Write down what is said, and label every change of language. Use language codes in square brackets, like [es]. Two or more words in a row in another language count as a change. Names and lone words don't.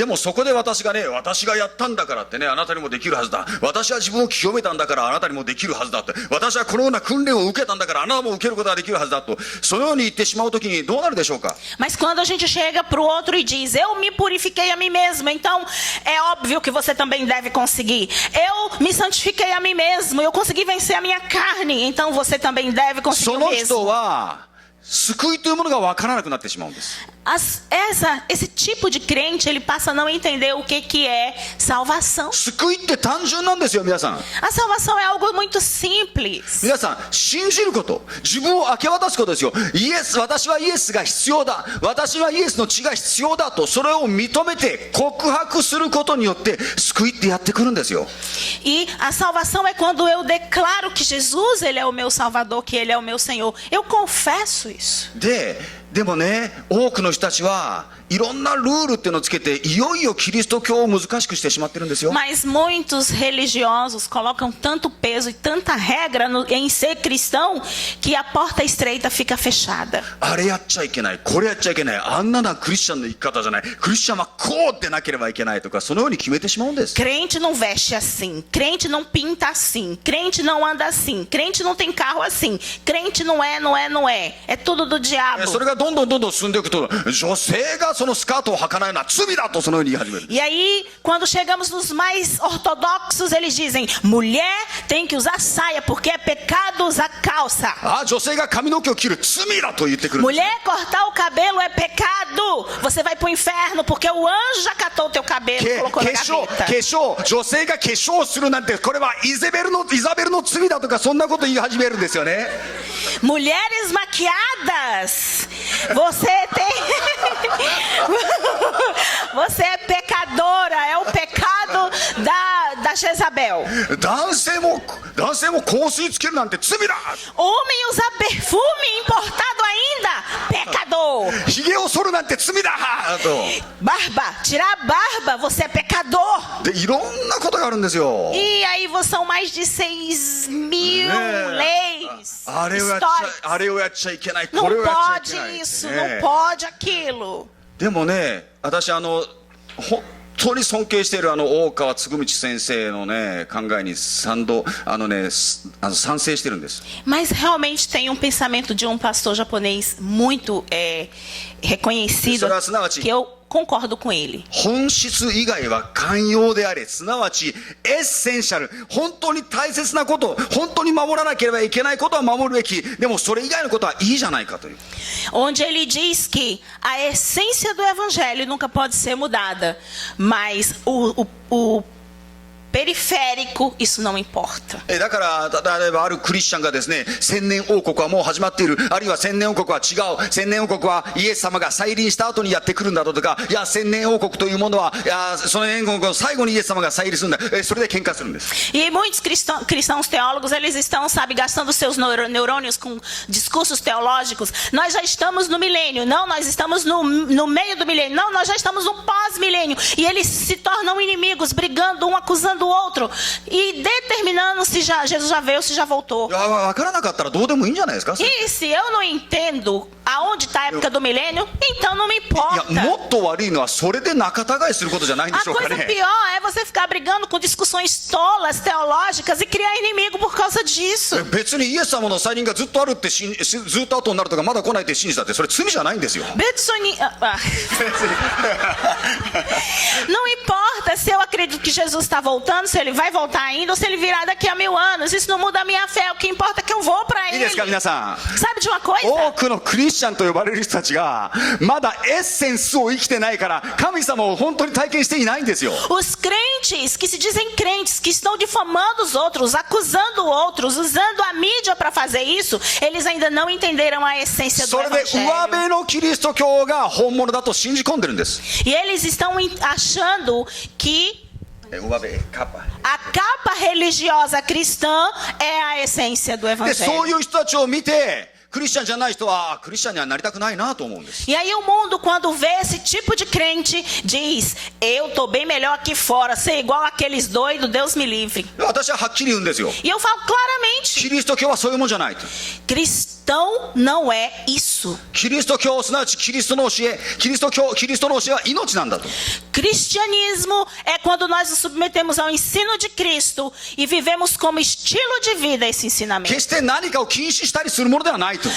[ja] でもそこで私がね、私がやったんだからってね、あなたにもできるはずだ。私は自分を清めたんだからあなたにもできるはずだって。私はこのような訓練を受けたんだからあなたも受けることができるはずだと。そのように言ってしまうときにどうなるでしょうか。 [pt] Mas quando a gente chega para o outro e diz, eu me purifiquei a mim mesmo, então é óbvio que você também deve conseguir. Eu me santifiquei a mim mesmo, eu consegui vencer a minha carne, então você também deve [ja] そ [pt] conseguir o [ja] の人 [pt] mesmo. [ja] は救いというものが分からなくなってしまうんです。 [pt] Esse tipo de crente, ele passa a não entender o que é salvação. [ja] 救いって単純なんですよ、皆さん。 [pt] A salvação é algo muito simples. [ja] 皆さん、信じること、自分を明け渡すことですよ。私はイエスが必要だ。私はイエスの血が必要だと、それを認めて告白することによって救いってやってくるんですよ。 [pt] E a salvação é quando eu declaro que Jesus, ele é o meu Salvador, que ele é o meu Senhor. Eu confesso isso. [ja] でもね、多くの人たちはいろんなルールっていうのをつけて、いよいよキリスト教を難しくしてしまってるんですよ。 [pt] Mas muitos religiosos colocam tanto peso e tanta regra em ser cristão que a porta estreita fica fechada. [ja] あれやっちゃいけない、これやっちゃいけない、あんなのはクリスチャンの生き方じゃない、クリスチャンはこうでなければいけないとか、そのように決めてしまうんです。 [pt] Crente não veste assim, crente não pinta assim, crente não anda assim, crente não tem carro assim, crente não é. É tudo do diabo. [ja] それがどんどん進んでいくと、女性がそのスカートを履かないのは罪だとそのように言い始める。 [pt] E aí, quando chegamos nos mais ortodoxos, eles dizem, mulher tem que usar saia, porque é pecado usar calça. [ja] 女性が髪の毛を切る罪だと言ってくる。 [pt] Mulher cortar o cabelo é pecado. Você vai pro inferno, porque o anjo já catou o teu cabelo e colocou na gaveta. [ja] 女性が化粧するなんて、これはイザベルの罪だとか、そんなこと言い始めるんですよね。 [pt] Mulheres maquiadas, você Você é pecadora, é o pecado da Jezabel? [ja] 男性も香水つけるなんて罪だ。 [pt] Homem usar perfume importado ainda? Pecador. [ja] ひげを剃るなんて罪だと。 [pt] Barba, tirar a barba, você é pecador. [ja] でいろんなことがあるんですよ。 [pt] E aí são mais de 6.000 leis. [ja] あれをやっち [pt] históricas. [ja] ゃあれをやっちゃいけない [pt] Não [ja] これをやっち [pt] pode [ja] ゃいけない、 [pt] isso, [ja] ね [pt] não pode aquilo. [ja] でもね、私本当に尊敬している大川嗣道先生のね考えに賛成してるんです。 [pt] Mas realmente tem um pensamento de um pastor japonês muito reconhecido, [ja] それはすなわち [pt] que eu concordo com ele. [ja] 本質以外は寛容であれ、すなわちエッセンシャル、本当に大切なこと、本当に守らなければいけないことは守るべき、でもそれ以外のことはいいじゃないかという。 [pt] Onde ele diz que a essência do evangelho nunca pode ser mudada, mas o periférico, isso não importa. [ja] だから例えばあるクリスチャンがですね、千年王国はもう始まっている、あるいは千年王国は違う、千年王国はイエス様が再臨した後にやってくるんだとか、いや千年王国というものは、いやその年王国の最後にイエス様が再臨するんだ、それで喧嘩するんです。 [pt] E muitos cristãos teólogos, eles estão, sabe, gastando seus neurônios com discursos teológicos. Nós já estamos no milênio. Não, nós estamos no meio do milênio. Não, nós já estamos no pós-milênio. E eles se tornam inimigos, brigando, um acusando o outro. E determinando se Jesus já veio ou se já voltou. [ja] いや分からなかったらどうでもいいんじゃないですか。 [pt] E se eu não entendo aonde está a época do milênio, então não me [ja] い [pt] importa. [ja] やもっと悪いのはそれで仲違いすることじゃないんで [pt] A [ja] しょうか [pt] coisa [ja] ね。 [pt] pior é você ficar brigando com discussões tolas, teológicas e criar inimigo por causa disso. [ja] 別にイエス様の再臨がずっとあるってずっと後になるとかまだ来ないって信じたってそれ罪じゃないんですよ。 [pt] Não importa se eu acredito que Jesus está voltando, se ele vai voltar ainda ou se ele virá daqui a 1000 anos. Isso não muda a minha fé. O que importa é que eu vou para [ja] いい [pt] ele. [ja] ですか皆さん。 [pt] Sabe de uma coisa? [ja] 多くのクリスチャンと呼ばれる人たちがまだエッセンスを生きてないから神様を本当に体験していないんですよ。 [pt] Os crentes que se dizem crentes, que estão difamando os outros, acusando outros, usando a mídia para fazer isso, eles ainda não entenderam a essência do [ja] それで上 [pt] evangelho. [ja] 辺のキリスト教が本物だと信じ込んでるんです。 [pt] E eles estão achando que [ja] 上辺カッパ [pt] a capa religiosa cristã é a essência do [ja] でそう [pt] evangelho. [ja] いう人たちを見てクリスチャンじゃない人はクリスチャンにはなりたくないなと思うんです。 [pt] E aí o mundo, quando vê esse tipo de crente, diz: eu tô bem melhor aqui fora, ser igual aqueles doidos, Deus me livre. [ja] 私ははっきり言うんですよ。 [pt] E eu falo claramente: [ja] キリスト教はそういうもんじゃないと。 [pt] cristão não é isso. [ja] キリスト教すなわちキリストの教え、キリストの教えは命なんだと。 [pt] Cristianismo é quando nós nos submetemos ao ensino de Cristo e vivemos como estilo de vida esse [ja] 決 [pt] ensinamento. [ja] して何かを禁止したりするものではないと。